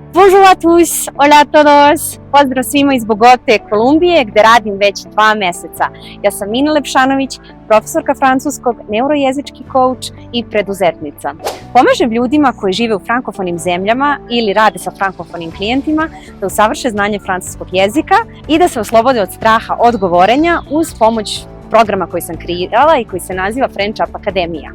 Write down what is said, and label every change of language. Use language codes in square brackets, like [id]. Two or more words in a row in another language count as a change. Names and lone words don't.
[fr] Bonjour à tous, [es] hola a todos, [sr] pozdrav svima iz Bogote, Kolumbije, gde radim već 2 meseca. Ja sam Mina Lepšanović, profesorka francuskog, neurojezički coach i preduzetnica. Pomažem ljudima koji žive u frankofonim zemljama ili rade sa frankofonim klijentima da usavrše znanje francuskog jezika i da se oslobode od straha od govorenja uz pomoć programa koji sam kreirala i koji se naziva French Up Akademija.